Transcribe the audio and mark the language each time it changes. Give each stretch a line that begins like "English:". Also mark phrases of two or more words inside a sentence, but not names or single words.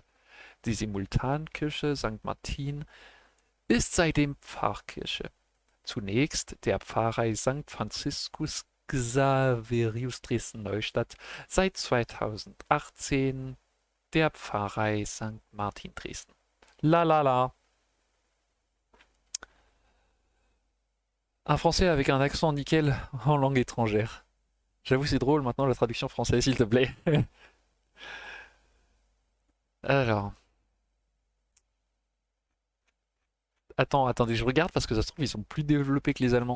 German: Die Simultankirche St. Martin ist seitdem Pfarrkirche. Zunächst der Pfarrei St. Franziskus Xaverius Dresden-Neustadt, seit 2018 der Pfarrei St. Martin Dresden. La la la.
French: Un français avec un accent nickel en langue étrangère. J'avoue c'est drôle maintenant la traduction française s'il te plaît. Alors, attendez, je regarde parce que ça se trouve ils sont plus développés que les Allemands.